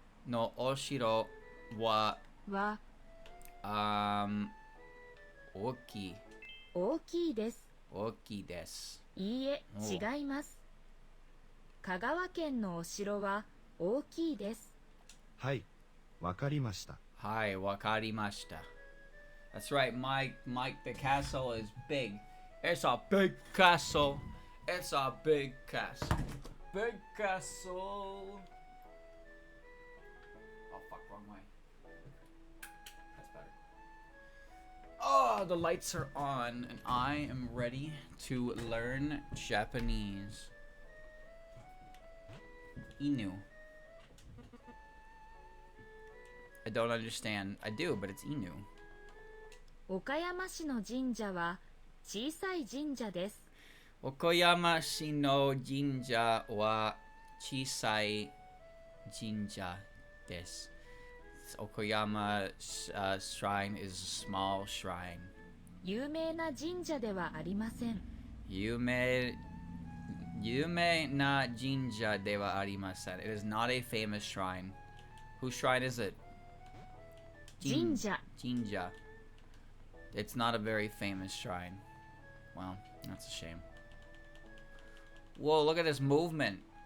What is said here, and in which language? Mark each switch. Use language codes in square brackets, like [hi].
[ja] no oshiro wa は ookii 大きいです desu. いいえお違います香川県のお城は大きいですはいわかりました Hi, wakarimashita. [en] That's right, the castle is big. It's a big castle. It's a big castle. Big castle. Oh, fuck, wrong way. That's better. Oh, the lights are on, and I am ready to learn Japanese. [ja] Inu. [en] I don't understand. I do, but it's Inu. [ja] 岡山市の神社は小さい神社です Okoyamashi no jinja wa chisai jinja desu. [en] Okoyama shrine is a small shrine. [ja] 有名な神社ではありません Yume na jinja dewa arimasen. [en] It is not a famous shrine. Whose shrine is it? [ja] 神社 Jinja. [en] It's not a very famous shrine. Well, that's a shame. Whoa, look at this movement.